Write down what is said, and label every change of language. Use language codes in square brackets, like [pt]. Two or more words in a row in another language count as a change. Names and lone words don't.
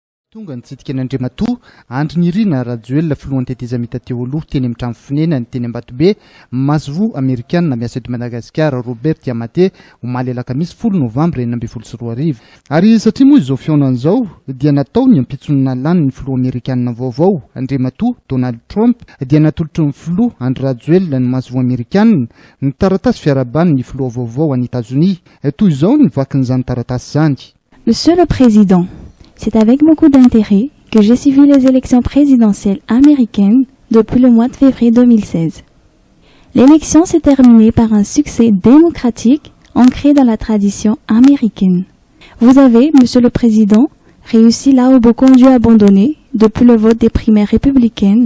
[mg] Tonga nitsidika n'Andriamatoa andro nirina Rajoelina filohan'ny tetezamita teo aloha teny amin'ny trano finenany teny Ambatobe Masvo Amerikanina miasa eto Madagasikara Robert Diamate omaly alakamisy 10 Novambra 2024 ary satria moa izao fionan'izao dia natao ny ampitsonana lany ny filoha Amerikanina vaovao Andriamatoa Donald Trump dia natolotry ny filoha Andry Rajoelina ny Masvo Amerikanina ny taratasy fiarabany ny filoha vaovao any États-Unis toy izao ny vakin'izany taratasy zany. [fr] Monsieur le Président, c'est avec beaucoup d'intérêt que j'ai suivi les élections présidentielles américaines depuis le mois de février 2016. L'élection s'est terminée par un succès démocratique ancré dans la tradition américaine. Vous avez, Monsieur le Président, réussi là où beaucoup ont dû abandonner depuis le vote des primaires républicaines.